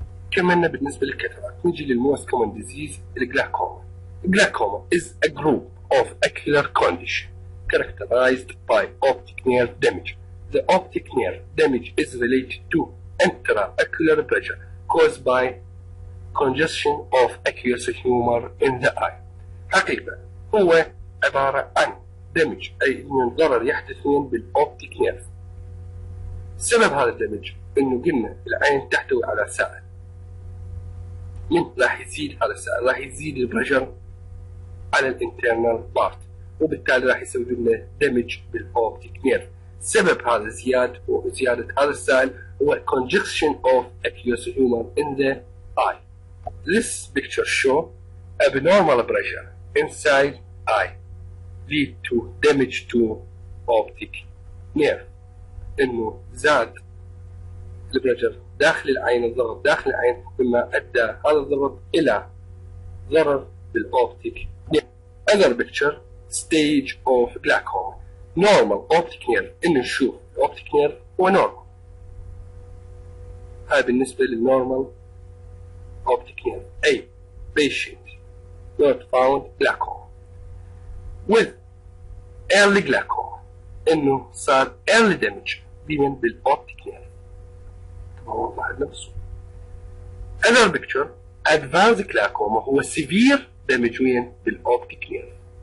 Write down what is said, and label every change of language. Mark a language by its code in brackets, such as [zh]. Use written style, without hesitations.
[ar] كمان بالنسبة للكاتاراكت نجي للموست common disease الجلاكوما. [en] Glaucoma is a group of ocular condition characterized by optic nerve damage. The optic nerve damage is related to intraocular pressure caused by congestion of aqueous humor in the eye. [ar] حقيقة هو عبارة عن دمج أي من ضرر يحدث بالأوبتيك نيرف. سبب هذا الدمج إنه قلنا العين تحتوي على سائل، من راح يزيد هذا السائل راح يزيد البريشر على الانترنال بارت، وبالتالي راح يسوي لنا دمج بالأوبتيك نيرف. سبب هذا زيادة هذا السائل هو [en] congestion of aqueous humor in the eye. This picture show abnormal pressure inside eye lead to damage to optic nerve. [ar] انه زاد البريشر داخل العين، الضغط داخل العين، مما ادى هذا الضغط الى ضرر بالاوبتيك نيرف. [en] Other picture stage of glaucoma. Normal optic nerve، [ar] انه نشوف الاوبتيك نيرف هو نورمال. هاي بالنسبة للنورمال optic nerve. [en] A patient not found glaucoma with early glaucoma، [ar] انه صار [en] early damage بالاوبتيك nerve. [ar] طبعا وضح لنا بالصورة. [en] Other picture advanced glaucoma هو severe damage بالاوبتيك nerve.